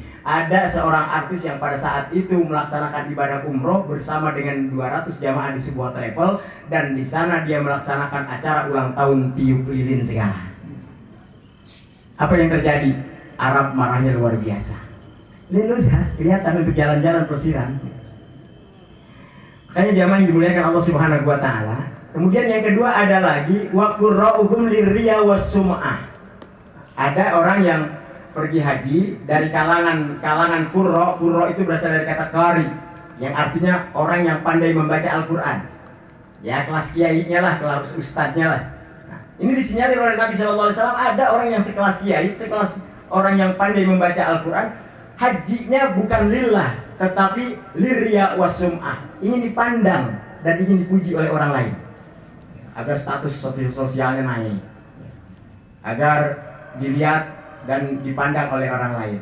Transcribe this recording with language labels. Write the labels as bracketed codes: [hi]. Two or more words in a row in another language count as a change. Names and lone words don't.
[id] Ada seorang artis yang pada saat itu melaksanakan ibadah umroh bersama dengan 200 jamaah di sebuah travel, dan di sana dia melaksanakan acara ulang tahun tiup lilin segala. Apa yang terjadi? Arab marahnya luar biasa. Lin-nuzha, kelihatan untuk jalan-jalan pelesiran. Makanya jamaah yang dimuliakan Allah [ar] سبحانه وتعالى. [id] Kemudian yang kedua ada lagi [ar] و قراؤهم للرياء والسمعة. [id] Ada orang yang pergi haji dari kalangan qurra itu berasal dari kata qari, yang artinya orang yang pandai membaca Al-Qur'an. Ya, kelas kiainya lah, kelas ustadznya lah. Nah, ini disinyalir oleh Nabi [ar] صلى الله عليه وسلم, [id] ada orang yang sekelas kiai, sekelas orang yang pandai membaca Al-Qur'an, hajinya bukan lillah, tetapi [ar] للرياء والسمعة, [id] ingin dipandang dan ingin dipuji oleh orang lain agar status sosialnya naik, agar dilihat dan dipandang oleh orang lain.